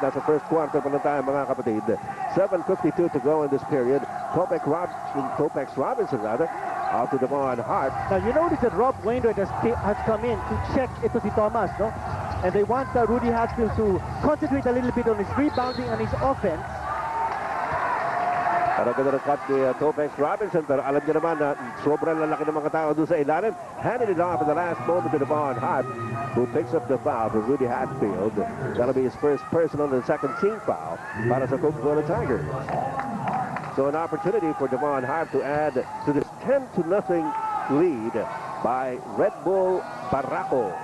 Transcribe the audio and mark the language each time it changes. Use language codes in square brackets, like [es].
[tl] Nasa first quarter pa lang tayo mga kapatid. [en] 7:52 to go in this period. Topex Robinson out to Devon Hart. Now you notice that Rob Wainwright has come in to check [tl] ito si Thomas, no? [en] And they want Rudy Hatfield to concentrate a little bit on his rebounding and his offense. [tl] Para ganda ng cut ni Topex Robinson, pero alam niya naman na sobrang lalaki ng mga tao doon sa ilalim. [en] Handed it off at the last moment to Devon Hart, who picks up the foul for Rudy Hatfield. That'll be his first personal and second team foul [tl] para sa [en] Coca-Cola Tigers. So an opportunity for Devon Hart to add to this 10-0 lead by Red Bull Barako.